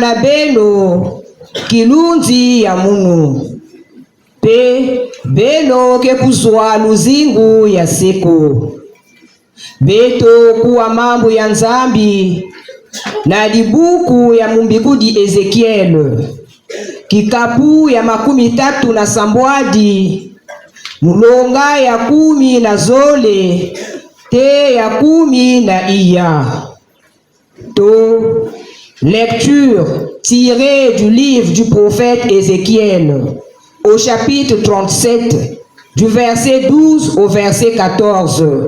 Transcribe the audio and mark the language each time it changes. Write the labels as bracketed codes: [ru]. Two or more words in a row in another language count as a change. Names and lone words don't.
[ktu] na beno kilunzi ya munu pe beno kekuzwa luzingu ya seko beto kuwa mambo ya nzambi na dibuku ya mumbikudi Ezekiel kikapu ya 37 mulonga ya 10 na zole te ya 10 na iya. [fr] To lecture tirée du livre du prophète Ézéchiel au chapitre 37 du verset 12 au verset 14.